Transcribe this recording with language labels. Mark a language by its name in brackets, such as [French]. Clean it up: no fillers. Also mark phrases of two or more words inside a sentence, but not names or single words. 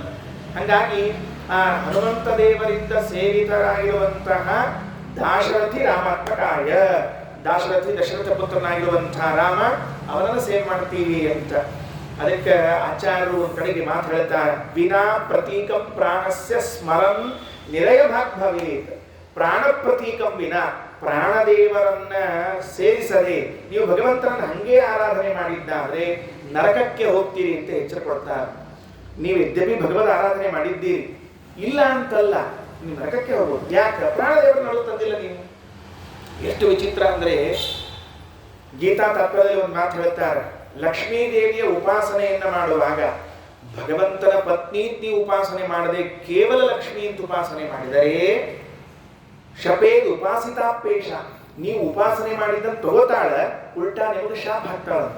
[Kannada] ಹಂಗಾಗಿ ಆ ಹನುಮಂತ ದೇವರಿಂದ ಸೇವಿತರಾಗಿರುವಂತಹ [Sanskrit] ದಾಶರಥಿ ರಾಮಾತ್ಮಕಾಯ, [Kannada] ದಾಶರಥಿ ದಶರಥ ಪುತ್ರನಾಗಿರುವಂತಹ ರಾಮ, ಅವನನ್ನು ಸೇವೆ ಮಾಡ್ತೀವಿ ಅಂತ. ಅದಕ್ಕೆ ಆಚಾರ್ಯರು ಒಂದು ಕಡೆಗೆ ಮಾತು ಹೇಳ್ತಾರೆ, [Sanskrit] ವಿನಾ ಪ್ರತೀಕಂ ಪ್ರಾಣಸ್ಯ ಸ್ಮರನ್ ನಿರಯ ಭಾಗ್ ಭವೇತ್. ಪ್ರಾಣ ಪ್ರತೀಕಂ ವಿನಾ, [Kannada] ಪ್ರಾಣದೇವರನ್ನ ಸೇರಿಸದೆ ನೀವು ಭಗವಂತನನ್ನು ಹಂಗೆ ಆರಾಧನೆ ಮಾಡಿದ್ದಾದ್ರೆ ನರಕಕ್ಕೆ ಹೋಗ್ತೀರಿ ಅಂತ ಎಚ್ಚರ ಕೊಡ್ತಾರೆ. ನೀವು ಯದ್ಯಪಿ ಭಗವದ್ ಆರಾಧನೆ ಮಾಡಿದ್ದೀರಿ, ಇಲ್ಲ ಅಂತಲ್ಲ, ನೀವು ನರಕಕ್ಕೆ ಹೋಗ್ಬೋದು. ಯಾಕೆ? ಪ್ರಾಣದೇವರನ್ನು ತಂದಿಲ್ಲ ನೀವು. ಎಷ್ಟು ವಿಚಿತ್ರ ಅಂದ್ರೆ, ಗೀತಾ ತತ್ವದಲ್ಲಿ ಒಂದು ಮಾತು ಹೇಳ್ತಾರೆ, ಲಕ್ಷ್ಮೀ ದೇವಿಯ ಉಪಾಸನೆಯನ್ನ ಮಾಡುವಾಗ ಭಗವಂತನ ಪತ್ನಿ ನೀವು ಉಪಾಸನೆ ಮಾಡದೆ ಕೇವಲ ಲಕ್ಷ್ಮೀ ಅಂತ ಉಪಾಸನೆ ಮಾಡಿದರೆ [Sanskrit] ಶಪೇದ್ ಉಪಾಸಿತಾಪೇಶ, [Kannada] ನೀವು ಉಪಾಸನೆ ಮಾಡಿದ್ದನ್ನು ತಗೋತಾಳ, ಉಲ್ಟಾ ನಿಮಗೆ ಶಾಪ ಹಾಕ್ತಾಳಂತ.